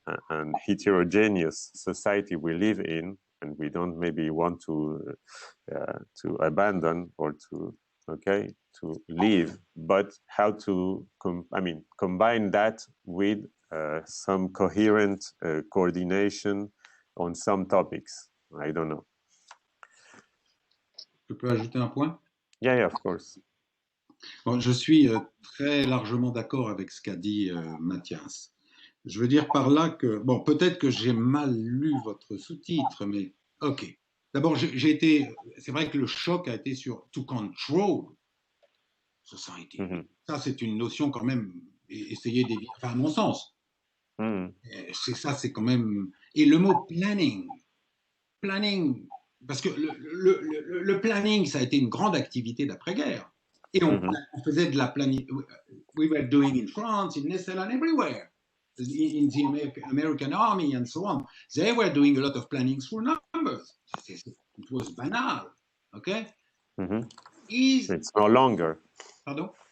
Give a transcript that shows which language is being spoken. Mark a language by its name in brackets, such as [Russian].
[English] and heterogeneous society we live in, and we don't maybe want to abandon or to leave, but how to combine that with some coherent coordination on some topics. I don't know. [French] Je peux ajouter un point? [English] Yeah, of course. [French] Bon, je suis très largement d'accord avec ce qu'a dit Matthias. Je veux dire par là que, bon, peut-être que j'ai mal lu votre sous-titre, mais ok. D'abord, c'est vrai que le choc a été sur [English] to control society. [French] Mm-hmm. Ça, c'est une notion quand même, essayer d'éviter, enfin, à mon sens. C'est quand même. Et le mot planning, parce que le planning, ça a été une grande activité d'après-guerre. Et on faisait de la planning. [English] We were doing in France, in Nessel, and everywhere. In the American Army and so on. They were doing a lot of planning through numbers. It was banal. Okay? It's no longer. [French] Pardon?